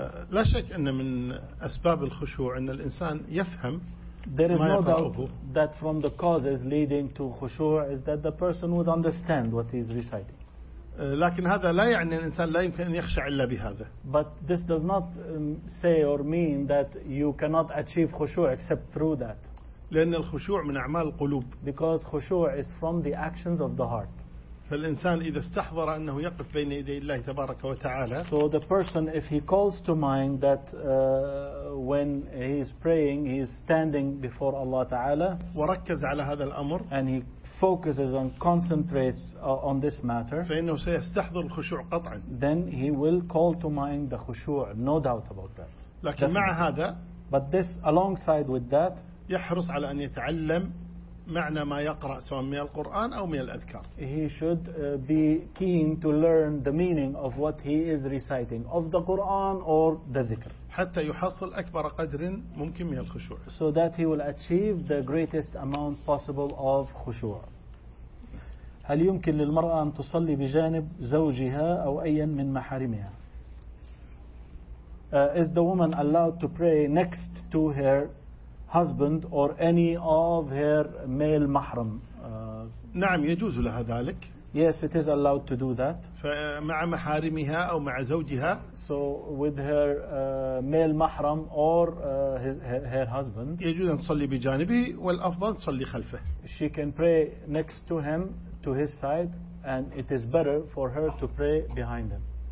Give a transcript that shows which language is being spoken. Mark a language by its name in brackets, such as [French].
[Arabic] لا شك أن من أسباب الخشوع أن الإنسان يفهم. [English] There is no doubt that from the causes leading to خشوع is that the person would understand what he is reciting. [Arabic] لكن هذا لا يعني الإنسان لا يمكن أن يخشع إلا بهذا. [English] But this does not say or mean that you cannot achieve خشوع except through that. [Arabic] لأن الخشوع من أعمال القلوب. [English] Because خشوع is from the actions of the heart. [Arabic] فالإنسان إذا استحضر أنه يقف بين يدي الله تبارك وتعالى. [English] So the person if he calls to mind that when he is praying he is standing before Allah تعالى. [Arabic] وركز على هذا الأمر. [English] And he focuses and concentrates on this matter [Arabic] فإنه سيستحضر الخشوع قطعا. [English] Then he will call to mind the خشوع no doubt about that. [Arabic] لكن [English] Definitely. [Arabic] مع هذا [English] but this alongside with that [Arabic] يحرص على أن يتعلم معنى ما يقرأ سواء من القرآن أو من الأذكار. [English] He should be keen to learn the meaning of what he is reciting of the Quran or the ذكر. [Arabic] حتى يحصل أكبر قدر ممكن من الخشوع. [English] So that he will achieve the greatest amount possible of خشوع. [Arabic] هل يمكن للمرأة أن تصلي بجانب زوجها أو أي من محارمها؟ [English] Is the woman allowed to pray next to her husband or any of her male mahram? [Arabic] نعم يجوز لها ذلك. [English] Yes, it is allowed to do that. [Arabic] فمع محارمها أو مع زوجها. [English] So with her male mahram or her husband. [Arabic] يجوز أن تصلي بجانبه والأفضل تصلي خلفه. [English] She can pray next to him, to his side, and it is better for her to pray behind him.